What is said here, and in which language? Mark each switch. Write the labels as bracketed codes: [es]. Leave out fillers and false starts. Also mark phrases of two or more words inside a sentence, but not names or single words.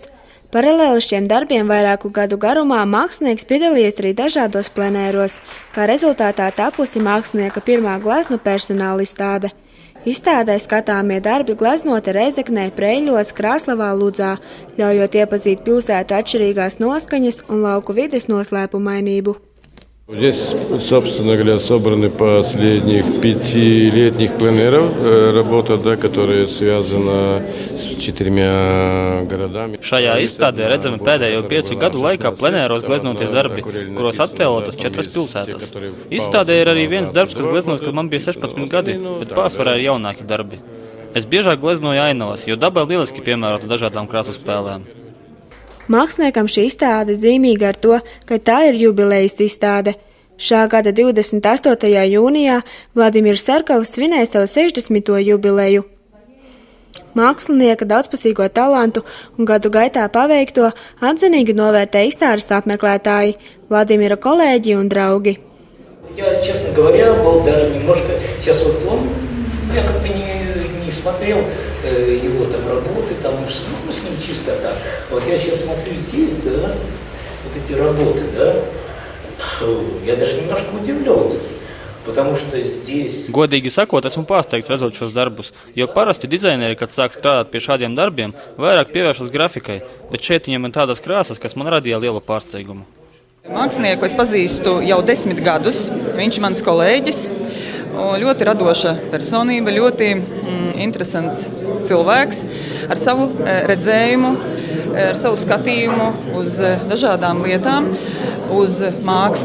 [lv] Paralēli šiem darbiem vairāku gadu garumā mākslinieks piedalījies arī dažādos plenēros, kā rezultātā tapusi mākslinieka pirmā gleznu personāla izstāde. Izstādē skatāmie darbi gleznoti Rēzeknē, Preiļos, Krāslavā, Ludzā, ļaujot iepazīt pilsētu atšķirīgās noskaņas un lauku vides noslēpumainību. [ru] Здесь, собственно говоря, собраны последних 5-летних пленеров, работа, которая связана с 4 городами. [lv] Šajā izstādē redzami pēdējo 5 gadu laikā plenēros gleznotie darbi, kuros attēlotas 4 pilsētas. Izstādē ir arī viens darbs, kas gleznots, kad man bija 16 gadi, bet pārsvarā ir jaunāki darbi. Es biežāk gleznoju ainavas, jo daba lieliski piemērota dažādām krāsu spēlēm. Māksliniekam šī izstāde zīmīga ar to, ka tā ir jubilejas izstāde. Šā gada 28. jūnijā Vladimirs Serkovs svinēja savu 60. jubileju. Mākslinieka daudzpusīgo talantu un gadu gaitā paveikto atzinīgi novērtē izstādes apmeklētāji, Vladimira kolēģi un draugi. [ru] Я, честно говоря, был даже немножко... Сейчас вот он... Я как-то не смотрел его там работы, там, ну, с ним чисто так. Вот я сейчас смотрю здесь, да, вот эти работы, да, я даже немножко удивлен, потому что здесь... [lv] Godīgi sakot, esmu pārsteigts redzot šos darbus, jo parasti dizaineri, kad sāk strādāt pie šādiem darbiem, vairāk pievēršas grafikai, bet šeit viņam ir tādas krāsas, kas man radīja lielu pārsteigumu. Mākslinieku es pazīstu jau 10 gadus, viņš ir mans kolēģis. Ļoti radoša personība, ļoti interesants cilvēks ar savu redzējumu, ar savu skatījumu uz dažādām lietām, uz mākslu.